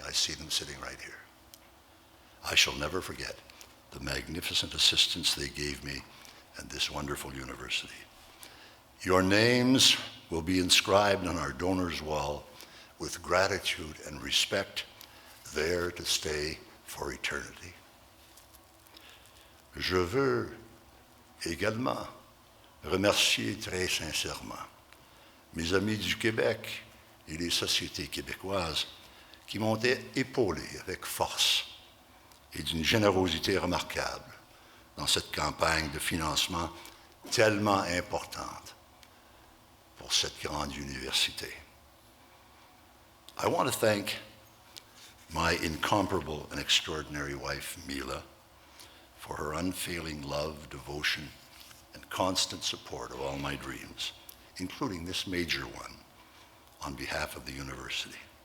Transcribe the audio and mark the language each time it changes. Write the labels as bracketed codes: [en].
[en] I see them sitting right here. I shall never forget the magnificent assistance they gave me and this wonderful university. Your names will be inscribed on our donors' wall with gratitude and respect, there to stay for eternity. [fr] Je veux également remercier très sincèrement mes amis du Québec et les sociétés québécoises qui m'ont épaulé avec force et d'une générosité remarquable dans cette campagne de financement tellement importante pour cette grande université. [en] I want to thank my incomparable and extraordinary wife, Mila, for her unfailing love, devotion, and constant support of all my dreams, including this major one, on behalf of the university.